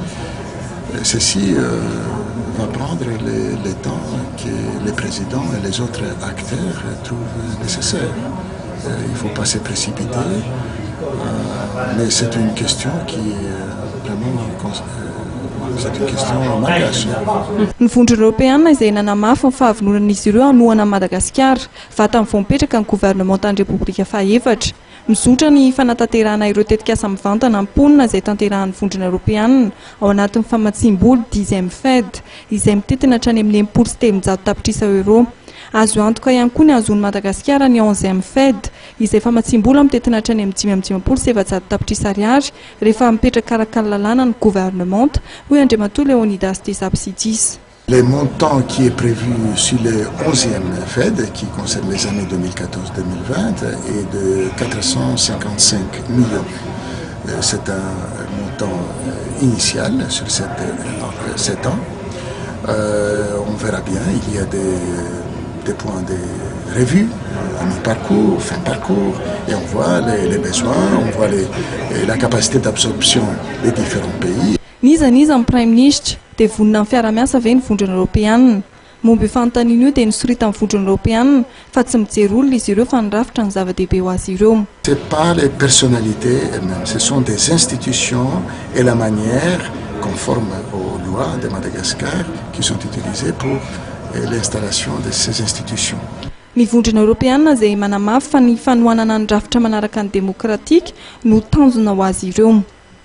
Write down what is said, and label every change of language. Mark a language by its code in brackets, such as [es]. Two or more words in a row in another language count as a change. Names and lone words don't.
[fr] Ceci va prendre le temps que les présidents et les autres acteurs trouvent nécessaire. Il ne faut pas se précipiter, mais c'est une question qui vraiment... C'est une question malagasy. [mg] Ny vondrona Europeanina izay nanamafy ny fahavononan'izy ireo hanohana Madagasikara va tamin'ny vao mipetraka ny gouvernementan'ny Repoblika Fahefatra. Mizotra ny fanatanterahana ireo tetikasa mivantana am-ponina izay tanterahan'ny vondrona Europeanina ao anatin'ny famatsiam-boly 10e Fed izay mitetina hatrany amin'ny 700 tapitrisa euro. Azo antoka ihany koa ny azon'ny Madagasikara ny 11e Fed izay famatsiam-boly mitetina hatrany amin'ny 5,7 tapitrisa ariary rehefa mipetraka araka ny lalàna ny gouvernemanta hoy Andriamatoa Leonidas Tezabsidis. [fr] Le montant qui est prévu sur le 11e Fed, qui concerne les années 2014-2020, est de 455 millions. C'est un montant initial sur 7 ans. On verra bien, il y a des points de revue, à mi-parcours, fin parcours, et on voit les besoins, on voit la capacité d'absorption des différents pays. [mg] Nizaniza ny [fr] Prime Ministre [mg] dia vonina ny fiara-miasa ve ny vondrona Europeanina. Momba io fanontaniana io dia nisorita ny vondrona Europeanina fa tsy mijery olona izy ireo fa ny rafitra ny zava-dehibe ho azy ireo. [fr] Ce n'est pas les personnalités elles-mêmes, ce sont des institutions et la manière conforme aux lois de Madagascar qui sont utilisées pour l'installation de ces institutions. [mg] Ny vondrona Europeanina izay manamafy fa ny fanohanana ny rafitra manaraka ny demokratika no tanjona ho azy ireo.